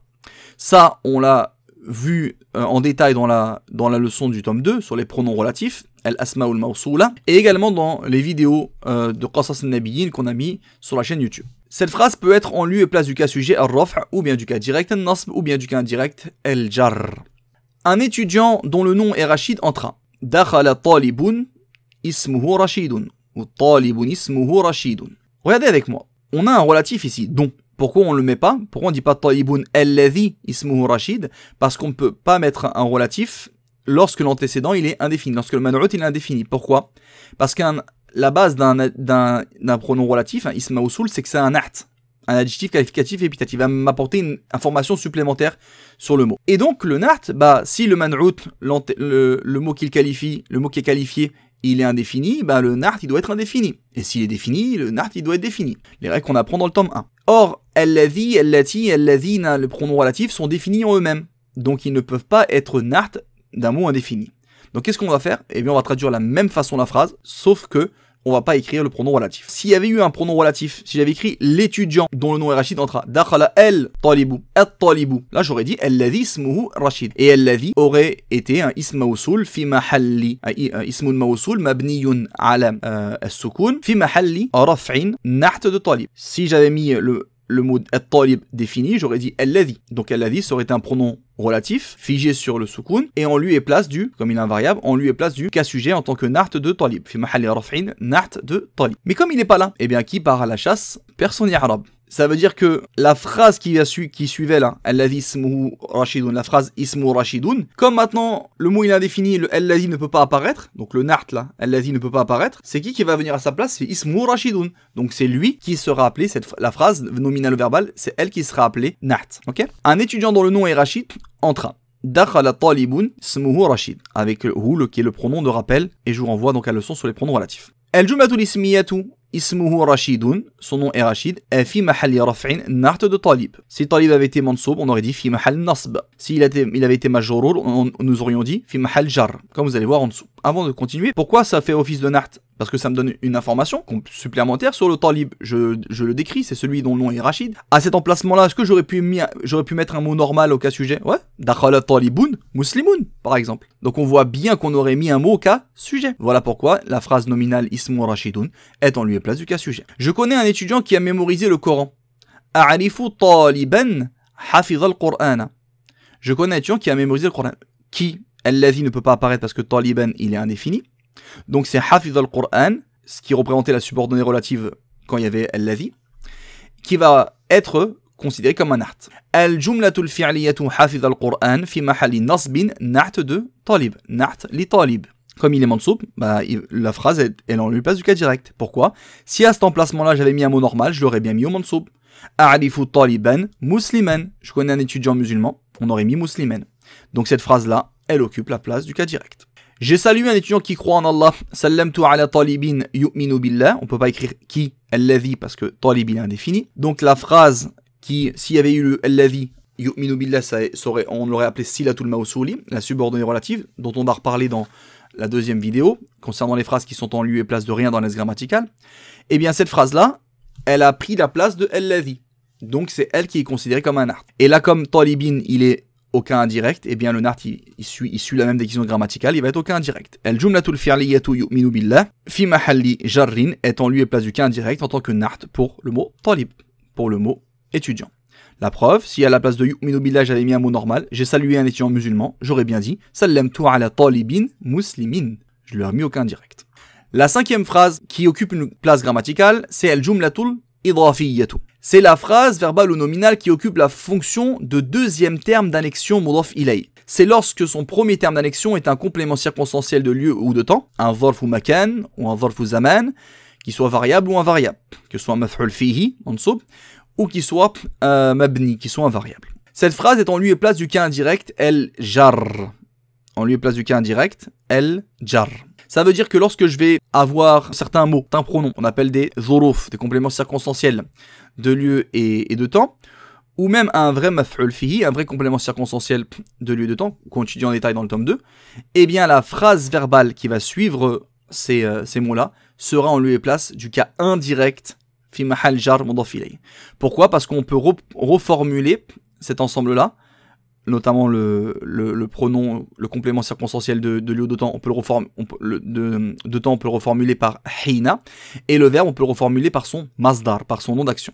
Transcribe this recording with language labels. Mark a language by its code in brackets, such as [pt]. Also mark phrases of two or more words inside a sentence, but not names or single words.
[fr] Ça, on l'a vu en détail dans la leçon du tome 2 sur les pronoms relatifs, [ar] الأسماء الموصولة, [fr] et également dans les vidéos de Qasas al-Nabiyyin qu'on a mis sur la chaîne YouTube. Cette phrase peut être en lieu et place du cas sujet al-raf' ou bien du cas direct al-nasb ou bien du cas indirect al-jar. Un étudiant dont le nom est Rachid entra. [ar] دخل طالبٌ اسمه رشيدٌ ou طالبٌ اسمه رشيدٌ. [fr] Regardez avec moi. On a un relatif ici, dont. Pourquoi on ne le met pas? Pourquoi on ne dit pas [ar] طالبٌ الذي اسمه رشيد? [fr] Parce qu'on ne peut pas mettre un relatif lorsque l'antécédent il est indéfini, lorsque le man'out il est indéfini. Pourquoi? Parce que la base d'un pronom relatif, un [ar] اسم موصول, [fr] c'est que c'est un na't, un adjectif qualificatif épithète. Il va m'apporter une information supplémentaire sur le mot. Et donc le na't, si le man'out, le mot qu'il qualifie, le mot qui est qualifié, il est indéfini, le na't il doit être indéfini. Et s'il est défini, le na't il doit être défini. Les règles qu'on apprend dans le tome 1. Or, [ar] الذي، التي، الذين, [fr] le pronom relatif sont définis en eux-mêmes. Donc ils ne peuvent pas être na't d'un mot indéfini. Donc qu'est-ce qu'on va faire? Eh bien on va traduire de la même façon la phrase, sauf que on va pas écrire le pronom relatif. S'il y avait eu un pronom relatif, si j'avais écrit l'étudiant dont le nom est Rachid entra, [ar] دخل الطالبُ، الطالبُ, [fr] là j'aurais dit [ar] الذي اسمه رشيد. Et alladhi [fr] aurait été un [ar] اسم موصول في محلّ, un اسمٌ موصولٌ مبنيٌّ على السكون في محلّ رفعٍ نعت de talib. [fr] Si j'avais mis le mot at-talib défini, j'aurais dit alladhi. Donc alladhi ça aurait été un pronom relatif, figé sur le soukoun, et en lui et place du, comme il est invariable, en lui et place du cas sujet en tant que na't de talib. [ar] في محلّ رفعٍ نعت de talib. [fr] Mais comme il n'est pas là, eh bien qui part à la chasse? Personne arabe. Ça veut dire que la phrase qui suivait là, [ar] الذي اسمه رشيدٌ, [fr] la phrase [ar] اسمه رشيدٌ, [fr] comme maintenant le mot il est indéfini, le alladhi ne peut pas apparaître, donc le na't là, alladhi ne peut pas apparaître, c'est qui va venir à sa place? C'est [ar] اسمه رشيدٌ. [fr] Donc c'est lui qui sera appelé, la phrase nominale verbale, c'est elle qui sera appelée na't. Ok? Un étudiant dont le nom est Rachid entra. [ar] دخل طالبٌ اسمه رشيد, [fr] avec le hu qui est le pronom de rappel, et je vous renvoie donc à la leçon sur les pronoms relatifs. [ar] الجملةُ الاسميةُ اسمه رشيدٌ, [fr] son nom est Rachid, est [ar] في محلّ رفعٍ نعت [fr] de talib. Si talib avait été mansoub, on aurait dit [ar] في محلّ نصب. [fr] S'il avait été majrour, nous aurions dit [ar] في محلّ جرّ, [fr] comme vous allez voir en dessous. Avant de continuer, pourquoi ça fait office de na'at? Parce que ça me donne une information supplémentaire sur le talib. Je le décris, c'est celui dont le nom est Rachid. À cet emplacement-là, est-ce que j'aurais pu mettre un mot normal au cas sujet? Ouais. [ar] دخل طالبٌ مسلمٌ, [fr] par exemple. Donc on voit bien qu'on aurait mis un mot au cas sujet. Voilà pourquoi la phrase nominale [ar] اسم رشيدٌ [fr] est en lieu et place du cas sujet. Je connais un étudiant qui a mémorisé le Coran. [ar] أعرف طالبًا حفظ القرآنَ. [fr] Je connais un étudiant qui a mémorisé le Coran. Qui, alladhi ne peut pas apparaître parce que taliban, il est indéfini. Donc c'est [ar] حفظ القرآن, [fr] ce qui représentait la subordonnée relative quand il y avait alladhi, qui va être considéré comme un na'at. [ar] الجملةُ الفعليةُ حفظ القرآن في محلّ نصبٍ نعت de talib. نعت لطالب. [fr] Comme il est mansoub, la phrase elle en lui place du cas direct. Pourquoi? Si à cet emplacement-là j'avais mis un mot normal, je l'aurais bien mis au mansoub. [ar] أعرف طالبًا مسلمًا. [fr] Je connais un étudiant musulman, on aurait mis musliman. Donc cette phrase-là, elle occupe la place du cas direct. J'ai salué un étudiant qui croit en Allah. [ar] سلّمتُ على طالبٍ يؤمن بالله. [fr] On peut pas écrire qui, alladhi, parce que talib est indéfini. Donc la phrase qui, s'il y avait eu le alladhi, [ar] يؤمن بالله, [fr] on l'aurait appelé [ar] صلةُ الموصولِ, [fr] la subordonnée relative, dont on va reparler dans la deuxième vidéo, concernant les phrases qui sont en lieu et place de rien dans l'es grammatical. Eh bien cette phrase-là, elle a pris la place de alladhi. Donc c'est elle qui est considérée comme un na'at. Et là, comme talibin, il est au cas indirect, et bien le na'at il suit la même décision grammaticale, il va être au cas indirect. [ar] الجملةُ الفعليةُ يؤمن بالله في محلّ جرٍّ [fr] est en lieu et place du cas indirect en tant que na'at pour le mot talib, pour le mot étudiant. La preuve, si à la place de [ar] يؤمن بالله [fr] j'avais mis un mot normal, j'ai salué un étudiant musulman, j'aurais bien dit [ar] سلّمتُ على طالبٍ مسلمٍ. [fr] Je lui ai mis au cas indirect. La cinquième phrase qui occupe une place grammaticale, c'est [ar] الجملةُ الإضافيةُ. [fr] C'est la phrase verbale ou nominale qui occupe la fonction de deuxième terme d'annexion [ar] مضاف إليه. [fr] C'est lorsque son premier terme d'annexion est un complément circonstanciel de lieu ou de temps, un zarf ou makan ou un zarf ou zaman, qui soit variable ou invariable, que ce soit [ar] مفعول فيه, [fr] mansoub, ou qui soit mabni, qui soit invariable. Cette phrase est en lieu et place du cas indirect, el jar. En lieu et place du cas indirect, el jar. Ça veut dire que lorsque je vais avoir certains mots, un pronom, on appelle des zuruf, des compléments circonstanciels de lieu et de temps, ou même un vrai [ar] مفعول فيه, [fr] un vrai complément circonstanciel de lieu et de temps, qu'on étudie en détail dans le tome 2, eh bien la phrase verbale qui va suivre ces mots-là sera en lieu et place du cas indirect, [ar] في محلّ جرّ مضاف إليه. [fr] Pourquoi? Parce qu'on peut reformuler cet ensemble-là, notamment le pronom, le complément circonstanciel de lieu de temps, on peut le reformuler par hina, et le verbe on peut le reformuler par son masdar, par son nom d'action.